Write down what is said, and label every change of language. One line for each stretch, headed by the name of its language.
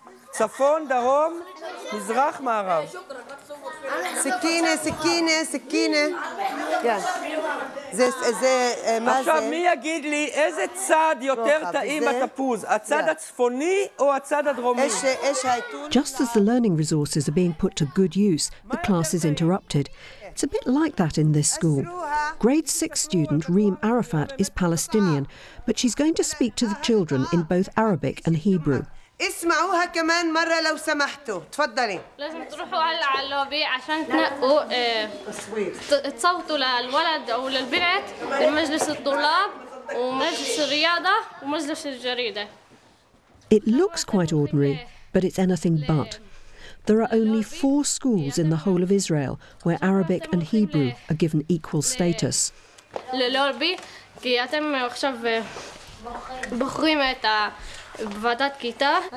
Hebrew: צפון, דרום, מזרח מערב. סכינה, סכינה, סכינה. זה, מה זה? עכשיו, מי יגיד לי איזה צד יותר טעים התפוז? הצד הצפוני או הצד הדרומי?
English: Just as the learning resources are being put to good use, the class is interrupted. It's a bit like that in this school. Grade 6 student Reem Arafat is Palestinian, but she's going to speak to the children in both Arabic and Hebrew.
Arabic: اسمعوها كمان مره لو سمحتوا تفضلي لازم تروحوا على اللوبي عشان تنقوا تصوتوا للولد او للبنت بمجلس الطلاب ومجلس الرياضه ومجلس الجريده
English: It looks quite ordinary but it's anything but There are only four schools in the whole of Israel where Arabic and Hebrew are given equal status
Arabic: للوبي كي
Hebrew: אתם עכשיו בוחרים את ה בוועדת כיתה.